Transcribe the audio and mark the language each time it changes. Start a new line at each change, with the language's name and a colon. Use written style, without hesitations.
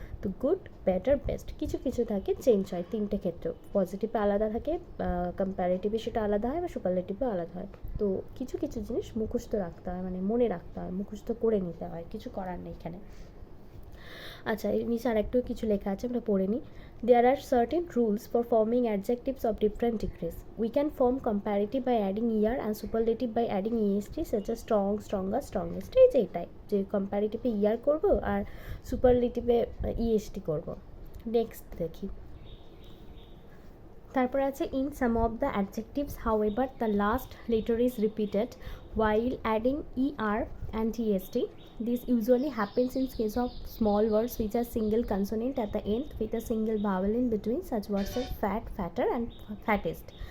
Bangla: তো good, better, best কিছু কিছু থাকে চেঞ্জ হয় তিনটে ক্ষেত্রেও। পজিটিভে আলাদা থাকে, কম্প্যারেটিভে সেটা আলাদা হয়, বা সুপারলেটিভে আলাদা হয়। তো কিছু কিছু জিনিস মুখস্থ রাখতে হয়, মানে মনে রাখতে হয়, মুখস্থ করে নিতে হয়, কিছু করার নেই এখানে। আচ্ছা, এর নিচে আর একটু কিছু লেখা আছে, আমরা পড়ে নিই।
English: There are certain rules for forming adjectives of different degrees. We can form comparative by adding er and superlative by adding est, such as strong, stronger, strongest.
Bangla: এই যে এটাই যে কম্প্যারেটিভে er করব আর সুপারলেটিভে est করব। নেক্সট দেখি, তারপর আছে
English: in some of the adjectives however the last letter is repeated while adding er and est. This usually happens in case of small words which are single consonant at the end with a single vowel in between, such words as fat, fatter and fattest.